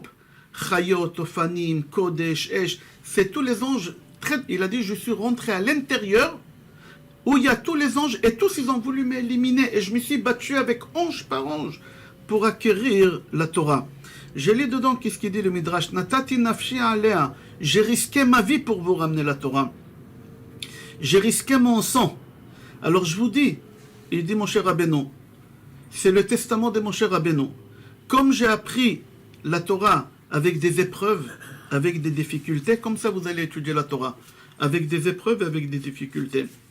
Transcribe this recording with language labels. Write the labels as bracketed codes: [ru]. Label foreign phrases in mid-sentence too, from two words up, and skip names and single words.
[fr] Chayot, Ophanim, Kodesh, Esh, c'est tous les anges. Il a dit, je suis rentré à l'intérieur, où il y a tous les anges, et tous ils ont voulu m'éliminer, et je me suis battu avec ange par ange, pour acquérir la Torah. Je lis dedans, qu'est-ce qu'il dit le Midrash? [he] נתתי נפשי עליה. [fr] J'ai risqué ma vie pour vous ramener la Torah. J'ai risqué mon sang. Alors je vous dis, il dit Moshe Rabbeinu, c'est le testament de Moshe Rabbeinu. Comme j'ai appris la Torah avec des épreuves, avec des difficultés, comme ça vous allez étudier la Torah, avec des épreuves, avec des difficultés.